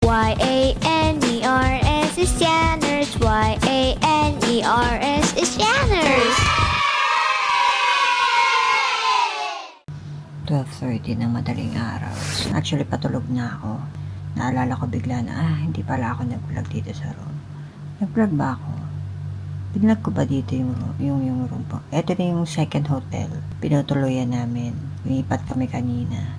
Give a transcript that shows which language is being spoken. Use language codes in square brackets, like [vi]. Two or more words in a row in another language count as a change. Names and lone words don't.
[en] Y-A-N-E-R-S is Janners. Y-A-N-E-R-S is Janners. [tl] 12:30 ng madaling araw. Actually, patulog na ako. Naalala ko bigla na, hindi pala ako nag-vlog dito sa room. Nag-vlog ba ako? Binlog ko ba dito yung room po? Ito na yung [en] second hotel. [tl] Pinutuluyan namin. Lumipat kami kanina.